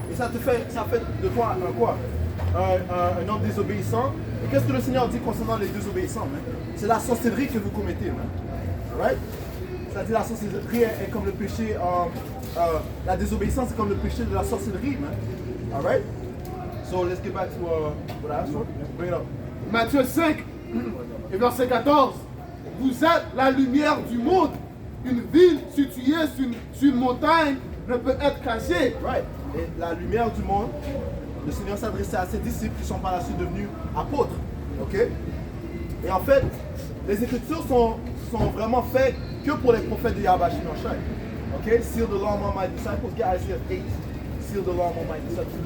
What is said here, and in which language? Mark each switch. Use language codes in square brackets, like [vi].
[fr] Et ça fait de toi un homme désobéissant. Et qu'est-ce que le Seigneur dit concernant les désobéissants, man? C'est la sorcellerie que vous commettez, man. Right? C'est-à-dire la sorcellerie est comme le péché, la désobéissance est comme le péché de la sorcellerie, man. Alright? [en] So let's get back to what I asked for. Bring it up. [fr] Matthieu 5 et verset 14. Vous êtes la lumière du monde. Une ville située sur une montagne ne peut être cachée. Right. Et la lumière du monde, le Seigneur s'adressait à ses disciples qui sont par la suite devenus apôtres. Ok? Et en fait, les Écritures sont vraiment faites que pour les prophètes de Yahweh Shinoshai. Ok? [en] Seal the law among my disciples. Get Isaiah 8. Seal the law among my disciples.